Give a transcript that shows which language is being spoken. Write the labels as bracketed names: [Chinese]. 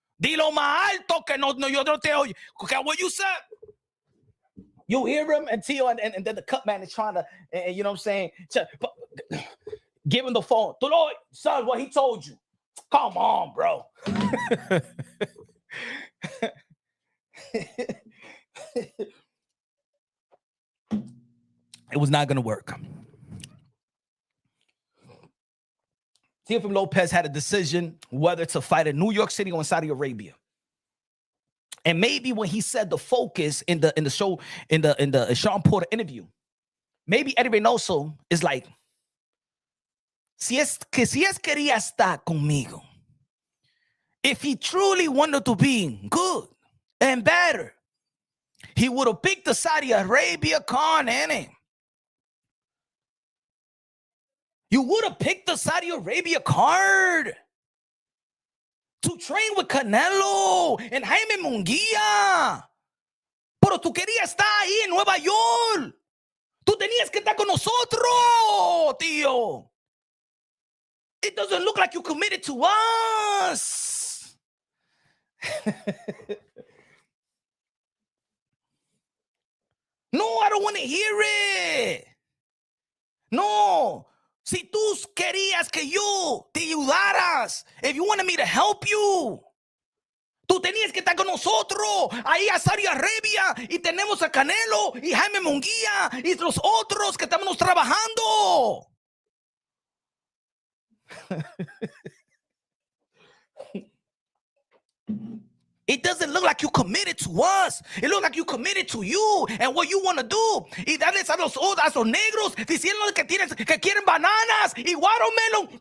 [Spanish] Dilo más alto que no yo no te oigo. [English] Okay, what you said? You hear him and Tio and then the cut man is trying to, and you know what I'm saying? Give him the phone. Son, what he told you. Come on, bro. It was not going to work. Teofimo Lopez had a decision whether to fight in New York City or in Saudi Arabia. And maybe when he said the focus in the show, in the Sean Porter interview, maybe Eddy Reynoso is like, [Spanish] si es quería estar conmigo, [English] if he truly wanted to be good and better, he would have picked the Saudi Arabia card, innit? You would have picked the Saudi Arabia card to train with Canelo and Jaime Munguía. [Spanish] Pero tú querías estar ahí en Nueva York. Tú tenías que estar con nosotros, tío. [English] It doesn't look like you committed to us. No, I don't want to hear it. No. [Spanish] Si tú querías que yo te ayudaras, [English] if you wanted me to help you, [Spanish] tú tenías que estar con nosotros ahí a Saudi Arabia y tenemos a Canelo y Jaime Munguía y los otros que estamos trabajando. [English] It doesn't look like you committed to us. It looks like you committed to you and what you want to do. [Spanish] Y darles a los negros diciendo que quieren bananas y watermelon.